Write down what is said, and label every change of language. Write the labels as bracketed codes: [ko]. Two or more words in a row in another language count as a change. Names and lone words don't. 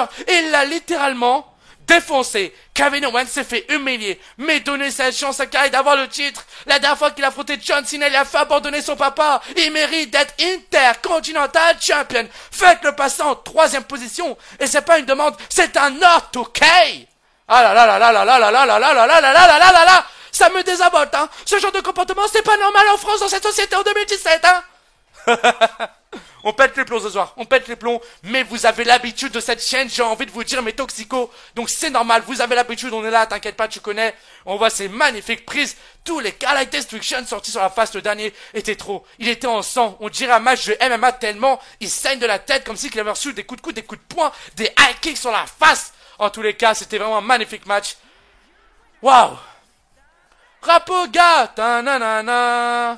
[fr] Il l'a littéralement défoncé. Kevin Owens s'est fait humilier, mais donner cette chance à Kai d'avoir le titre. La dernière fois qu'il a affronté John Cena, il a fait abandonner son papa. Il mérite d'être Intercontinental Champion. Faites-le passer en 3e position. Et c'est pas une demande, c'est un ordre, ok? Ah là là là là là là là là là là là là là là là là là. Ça me désabolte, hein. Ce genre de comportement, c'est pas normal en France dans cette société en 2017, hein. On pète les plombs ce soir, mais vous avez l'habitude de cette chaîne, j'ai envie de vous dire mes toxicos, donc c'est normal, vous avez l'habitude, on est là, t'inquiète pas, tu connais, on voit ces magnifiques prises, tous les Carlyle Destruction sortis sur la face, le dernier était trop, il était en sang, on dirait un match de MMA tellement, il saigne de la tête comme s'il avait reçu des coups de coude, des coups de poing, des [en] high kicks [fr] sur la face, en tous les cas, c'était vraiment un magnifique match, waouh, Rapoga, ta-na-na-na.